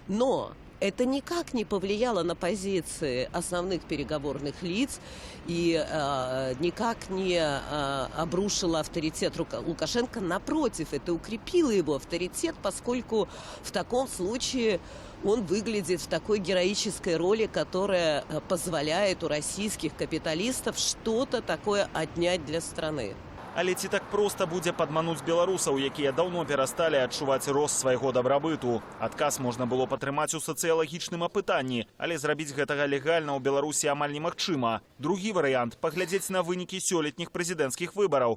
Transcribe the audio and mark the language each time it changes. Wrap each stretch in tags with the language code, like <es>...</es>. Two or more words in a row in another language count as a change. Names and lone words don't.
<ru>Но это никак не повлияло на позиции основных переговорных лиц и никак не обрушило авторитет Лукашенко. Напротив, это укрепило его авторитет, поскольку в таком случае он выглядит в такой героической роли, которая позволяет у российских капиталистов что-то такое отнять для страны.</ru> <be>Але ці так проста будзе падмануць беларусаў, якія даўно перасталі адчуваць рост свайго дабрабыту. Адказ можна было падтрымаць у сацыялагічным апытанні, але зрабіць гэтага легальна ў Беларусі амаль немагчыма. Другі варыянт – паглядзець на вынікі сёлетніх прэзідэнцкіх выбараў.</be>